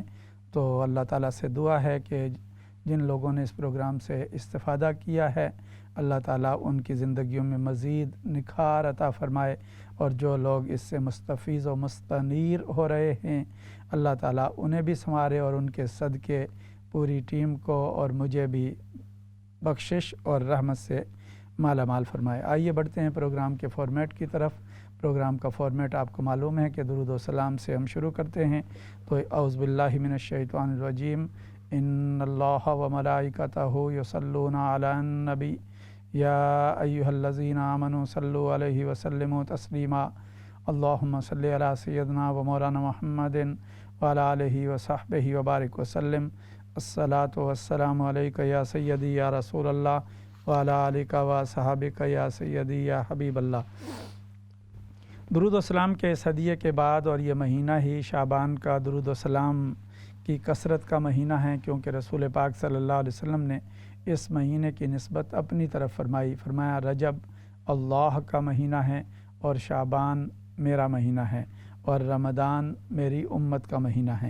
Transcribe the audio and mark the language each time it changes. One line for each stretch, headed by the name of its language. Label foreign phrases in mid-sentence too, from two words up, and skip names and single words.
Hindi: तो अल्लाह ताला से दुआ है कि जिन लोगों ने इस प्रोग्राम से इस्तिफ़ादा किया है, अल्लाह ताला उनकी ज़िंदगियों में मज़ीद निखार अता फ़रमाए और जो लोग इससे मुस्तफ़ीज़ व मुस्तनीर हो रहे हैं, अल्लाह ताला उन्हें भी संवारे और उनके सदक़े पूरी टीम को और मुझे भी बख्शिश और रहमत से माला माल फरमाए। आइए बढ़ते हैं प्रोग्राम के फ़ॉर्मेट की तरफ। प्रोग्राम का फ़ॉर्मेट आपको मालूम है कि दुरूद व सलाम से हम शुरू करते हैं।
Arabic: तो أعوذ بالله من الشيطان الرجيم، إن الله وملائكته يصلون على النبي يا أيها الذين آمنوا صلوا عليه وسلموا تسليما. اللهم صل على سيدنا ومولانا محمد وعلى آله وصحبه وبارك وسلم. الصلاة والسلام عليك يا سيدي يا رسول الله وعلى آلك وصحابتك يا سيدي يا حبيب الله.
Hindi: दुरूद व सलाम के इस हदिये के बाद और ये महीना ही शाबान का दुरूद व सलाम की कसरत का महीना है, क्योंकि रसूल पाक
Arabic: صلى الله عليه وسلم
Hindi: ने इस महीने की निस्बत अपनी तरफ फरमाया रजब अल्लाह का महीना है और शाबान मेरा महीना है और रमज़ान मेरी उम्मत का महीना है।